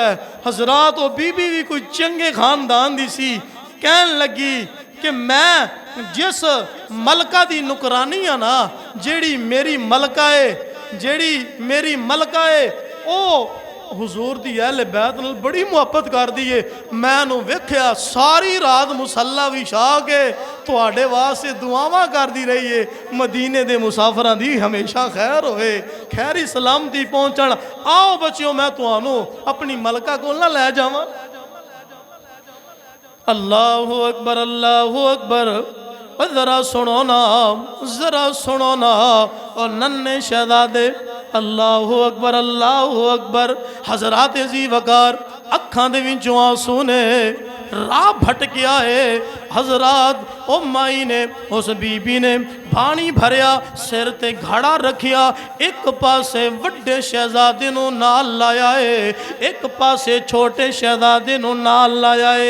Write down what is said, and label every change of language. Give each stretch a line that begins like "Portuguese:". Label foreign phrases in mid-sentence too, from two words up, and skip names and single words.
Punjabi: حضرات او بی بی بھی کوئی چنگے خاندان دی سی، کہن لگی کہ میں جس ملکہ دی نوکرانی ہاں نا، جیہڑی میری ملکہ ہے او حضور دی اہل بیت نال بڑی محبت کردی ہے. میں ویکھیا ساری رات مصلیٰ وچھا کے تہاڈے واسطے دعاواں کردی رہی ہے، مدینے دے مسافراں دی ہمیشہ خیر ہووے، خیری سلامتی پہنچن. آؤ بچیو میں تہانوں اپنی ملکہ کول نہ لے جاواں.
Arabic: الله أكبر الله أكبر.
Punjabi: ذرا سنو نا، ذرا سنو نا، اور ننھے شہزادے
Arabic: الله أكبر الله أكبر.
Punjabi: حضرات ذی وقار اکھاں دے وچوں اتھرو نے راہ بھٹکیا ہے. حضرات او مائی نے اس بی بی نے پانی بھریا، سر تے گھڑا رکھیا، اک پاسے وڈے شہزادے نوں نال لایا ہے، اک پاسے چھوٹے شہزادے نوں نال لایا ہے.